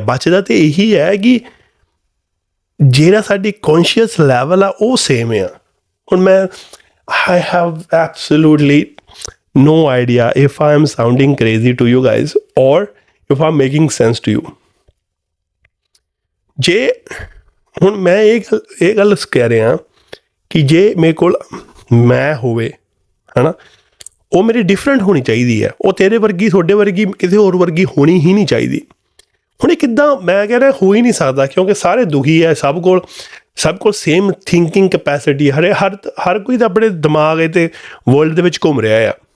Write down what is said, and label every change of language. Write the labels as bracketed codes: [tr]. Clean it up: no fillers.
[pa] ਬਚਦਾ ਤਾਂ ਇਹੀ ਹੈ ਕਿ ਜਿਹੜਾ ਸਾਡੀ ਕੌਨਸ਼ੀਅਸ ਲੈਵਲ ਆ ਉਹ ਸੇਮ ਆ। ਹੁਣ ਮੈਂ [en] I have absolutely no idea if I am sounding crazy to you guys or if I'm making sense to you. [pa] ਜੇ ਹੁਣ ਮੈਂ ਇਹ ਗੱਲ ਕਹਿ ਰਿਹਾ ਕਿ ਜੇ ਮੇਰੇ ਕੋਲ ਮੈਂ ਹੋਵੇ, ਹੈ ਨਾ, ਉਹ ਮੇਰੀ ਡਿਫਰੈਂਟ ਹੋਣੀ ਚਾਹੀਦੀ ਹੈ। ਉਹ ਤੇਰੇ ਵਰਗੀ, ਤੁਹਾਡੇ ਵਰਗੀ, ਕਿਸੇ ਹੋਰ ਵਰਗੀ ਹੋਣੀ ਹੀ ਨਹੀਂ ਚਾਹੀਦੀ। ਹੁਣ ਇਹ ਕਿੱਦਾਂ? ਮੈਂ ਕਹਿ ਰਿਹਾ ਹੋ ਹੀ ਨਹੀਂ ਸਕਦਾ, ਕਿਉਂਕਿ ਸਾਰੇ ਦੁਖੀ ਹੈ, ਸਭ ਕੋਲ ਸੇਮ ਥਿੰਕਿੰਗ ਕੈਪੈਸਿਟੀ, ਹਰ ਕੋਈ ਤਾਂ ਆਪਣੇ ਦਿਮਾਗ ਅਤੇ ਵਰਲਡ ਦੇ ਵਿੱਚ ਘੁੰਮ ਰਿਹਾ ਆ।